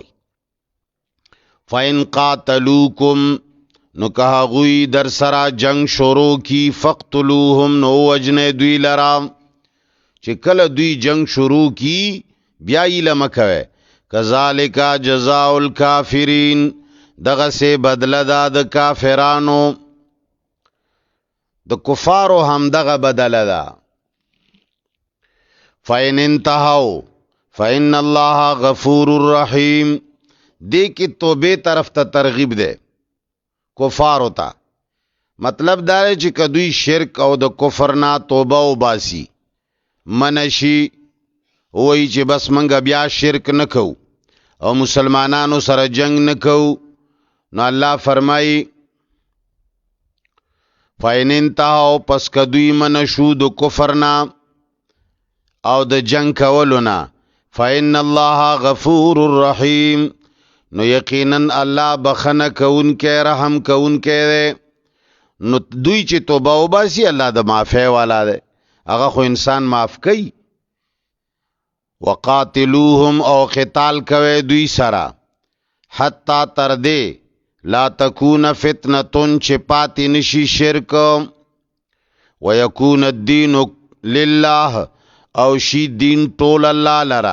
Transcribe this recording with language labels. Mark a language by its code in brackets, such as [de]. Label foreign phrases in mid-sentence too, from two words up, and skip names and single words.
[ar] فَإِنْ قَاتَلُوكُمْ، [ps] نو که هغوی در سره جنگ شروع کی، فَقْتُلُوهُمْ، نو وجنه دوی لرا. چې کله دوی جنگ شروع کی بیا ایله مکوئ. [ar] کذالک جزاء الکافرین، [ps] دغه سے بدله دا د کافرانو، د کفارو هم دغه بدله دا. [ar] فَإِنْ انتهوا فَإِنَّ اللَّهَ غَفُورٌ رَحِيمٌ. [ps] دې کې توبې طرف ته ترغیب ده کفارو ته. مطلب دا دی چې که دوی شرک او د کفر نه توبه وباسي، منشي، وایي چې بس منګه بیا شرک نه کوو او مسلمانانو سره جنگ نه کوو، نو الله فرمایي [ar] فَإِنْ انتهوا، [ps] پس که دوی منشو د کفر نه او د جنگ کولو نه، [ar] فَإِنَّ اللَّهَ غَفُورٌ رَحِيمٌ، [ps] نو یقینا الله بخنه کوونکی رحم کوونکی دی. نو دوی چې توبه وباسي الله د معافی والا دی، هغه خو انسان معاف کوي. وقاتلوهم، او قتال کوي دوی سره، حتی تر دې [ar] لا تکون فتنتون، [ps] چې پاتې نشي شرک، [ar] ویکون الدین لله، [ps] او شي دین ټول الله لرا.